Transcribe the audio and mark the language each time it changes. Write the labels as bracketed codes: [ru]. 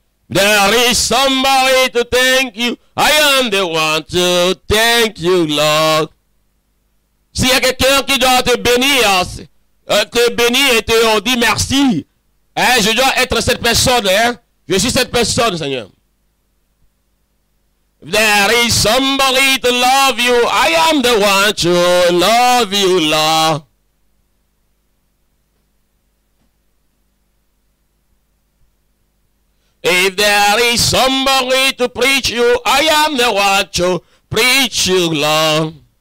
[en] There is somebody to thank you. I am the one to thank you, Lord. [fr] S'il y a quelqu'un qui doit te bénir et te dit merci, hein, je dois être cette personne. Hein? Je suis cette personne, Seigneur. [en] There is somebody to love you. I am the one to love you, Lord. If there is somebody to preach you, I am the one to preach you, Lord.